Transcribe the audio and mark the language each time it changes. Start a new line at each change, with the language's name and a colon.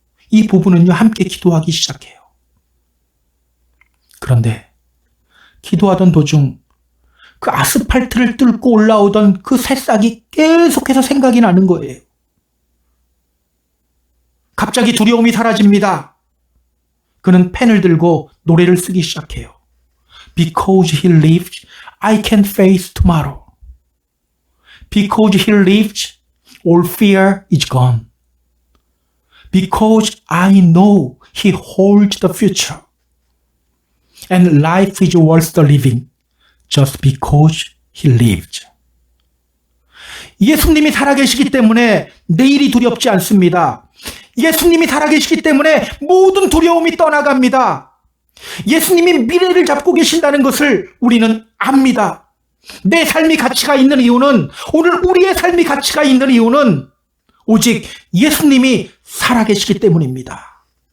Korean: 이 부부는요, 함께 기도하기 시작해요. 그런데 기도하던 도중 그 아스팔트를 뚫고 올라오던 그 새싹이 계속해서 생각이 나는 거예요. 갑자기 두려움이 사라집니다. 그는 펜을 들고 노래를 쓰기 시작해요.
English: Because he lives, I can face tomorrow. Because he lives, all fear is gone. Because I know he holds the future. And life is worth the living just because he lives.
Korean: 예수님이 살아계시기 때문에 내일이 두렵지 않습니다. 예수님이 살아계시기 때문에 모든 두려움이 떠나갑니다. 예수님이 미래를 잡고 계신다는 것을 우리는 압니다. 내 삶이 가치가 있는 이유는, 오늘 우리의 삶이 가치가 있는 이유는 오직 예수님이 살아계시기 때문입니다.